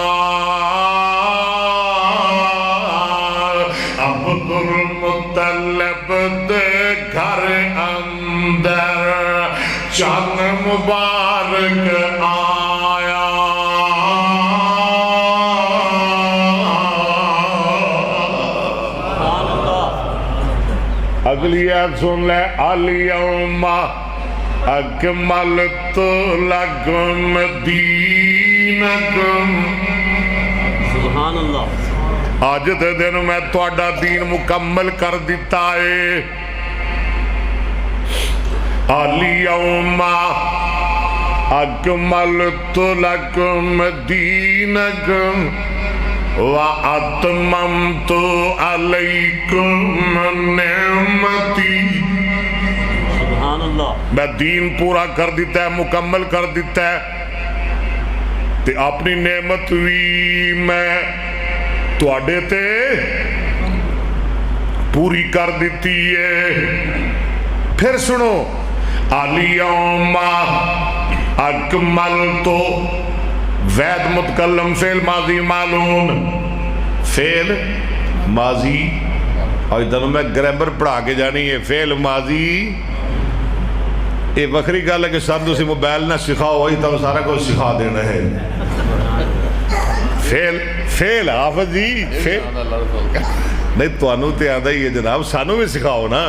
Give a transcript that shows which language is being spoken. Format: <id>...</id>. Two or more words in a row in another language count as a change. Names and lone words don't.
<pa>عبدالمطلب دے گھر اندر چن مبارک آیا، اگلی آیت سن لے.</pa> <ar>اليوم أكملت لكم دينكم, سبحان الله.</ar> <pa>اج دے دن میں تہاڈا دین مکمل کر دتا ہے.</pa> <ar>اليوم أكملت لكم دينكم وأتممت عليكم نعمتي, سبحان الله.</ar> <pa>میں دین پورا کر دتا ہے، مکمل کر دتا ہے، تے اپنی نعمت بھی میں تہاڈے تے پوری کر دی ہے. پھر سنو,</pa> <ar>اليوم أكملت,</ar> <pa>واحد متکلم فعل ماضی معلوم، فعل ماضی، اور ادھر میں گرامر پڑھا کے جانی ہے. فعل ماضی یہ وکھری گل ہے کہ سر تسی موبائل نہ سکھاؤ، وہی تو سارا کچھ سکھا دینا ہے. فعل فعل حافظ جی فعل نہیں، تہانوں تے آندا ہی ہے جناب، سانوں بھی سکھاؤ نا.</pa>